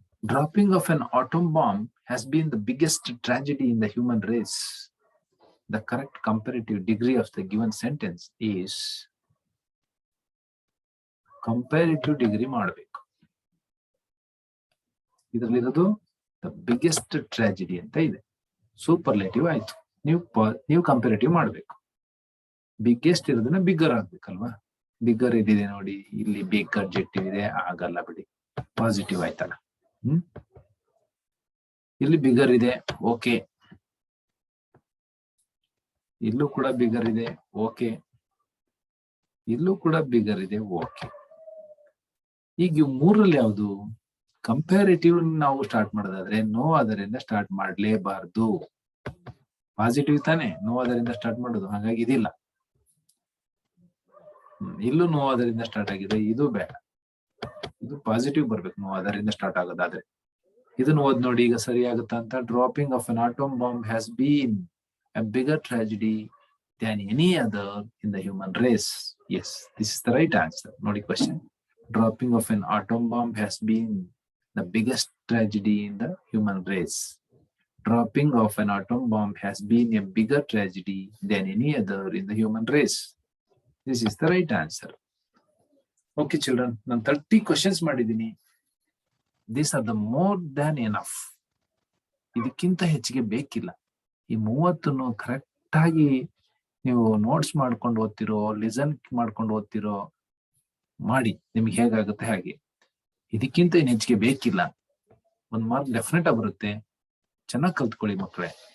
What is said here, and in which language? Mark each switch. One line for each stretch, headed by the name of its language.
English: Dropping of an atom bomb has been the biggest tragedy in the human race. The correct comparative degree of the given sentence is comparative degree
Kannada: ಮಾಡಬೇಕು. ಇದರಲ್ಲಿರೋದು
English: the biggest tragedy
Kannada: ಅಂತ ಇದೆ. Superlative ಆಯ್ತು, ನೀವು comparative ಮಾಡಬೇಕು. Biggest ಇರೋದನ್ನ bigger ಆಗ್ಬೇಕಲ್ವಾ? Bigger ಇದಿದೆ ನೋಡಿ, ಇಲ್ಲಿ ಬಿಗ್ ಅಡ್ಜೆಕ್ಟಿವ್ ಇದೆ, ಆಗಲ್ಲ ಬಿಡಿ, ಪಾಸಿಟಿವ್ ಆಯ್ತಲ್ಲ. ಇಲ್ಲಿ ಬಿಗರ್ ಇದೆ, ಓಕೆ. ಇಲ್ಲೂ ಕೂಡ ಬಿಗರ್ ಇದೆ, ಓಕೆ. ಇಲ್ಲೂ ಕೂಡ ಬಿಗರ್ ಇದೆ, ಓಕೆ. ಈಗ ಮೂರಲ್ಲಿ ಯಾವುದು? ಕಂಪ್ಯಾರಿಟಿವ್ ನಾವು ಸ್ಟಾರ್ಟ್ ಮಾಡೋದಾದ್ರೆ ನೋ ಅದರಿಂದ ಸ್ಟಾರ್ಟ್ ಮಾಡಲೇಬಾರ್ದು. ಪಾಸಿಟಿವ್ ತಾನೆ, ನೋ ಅದರಿಂದ ಸ್ಟಾರ್ಟ್ ಮಾಡೋದು, ಹಾಗಾಗಿ ಇದಿಲ್ಲ. ಇಲ್ಲೂ ನೋ ಅದರಿಂದ ಸ್ಟಾರ್ಟ್ ಆಗಿದೆ, ಇದು ಬೇಡ. ಇದು ಪಾಸಿಟಿವ್ ಬರ್ಬೇಕು ನಾವು ಅದರಿಂದ ಸ್ಟಾರ್ಟ್ ಆಗೋದಾದ್ರೆ. ಇದನ್ನ ಓದ್ ನೋಡಿ ಈಗ ಸರಿ ಆಗುತ್ತಾ ಅಂತ.
English: Dropping of an atom bomb has been a bigger tragedy than any other in the human race. Yes, this is the right answer.
Kannada: Nodi
English: question. Dropping of an atom bomb has been the biggest tragedy in the human race. Dropping of an atom bomb has been a bigger tragedy than any other in the human race. This is the right answer. Okay, children.
Kannada: ನಾನು 30 questions ಮಾಡಿದ್ದೀನಿ.
English: These are the more than enough.
Kannada: ಇದಕ್ಕಿಂತ ಹೆಚ್ಚಿಗೆ ಬೇಕಿಲ್ಲ. ಈ 30 correct ಆಗಿ ನೀವು notes ಮಾಡ್ಕೊಂಡು ಓದ್ತಿರೋ, listen ಮಾಡ್ಕೊಂಡು ಓದ್ತಿರೋ ಮಾಡಿ, ನಿಮ್ಗೆ ಹೇಗಾಗುತ್ತೆ ಹಾಗೆ. ಇದಕ್ಕಿಂತ ಏನು ಹೆಚ್ಚಿಗೆ ಬೇಕಿಲ್ಲ. 1 ಮಾರ್ಕ್ ಡೆಫಿನೆಟ್ ಆಗಿ ಬರುತ್ತೆ. ಚೆನ್ನಾಗಿ ಕಲ್ತ್ಕೊಳ್ಳಿ ಮಕ್ಕಳೇ.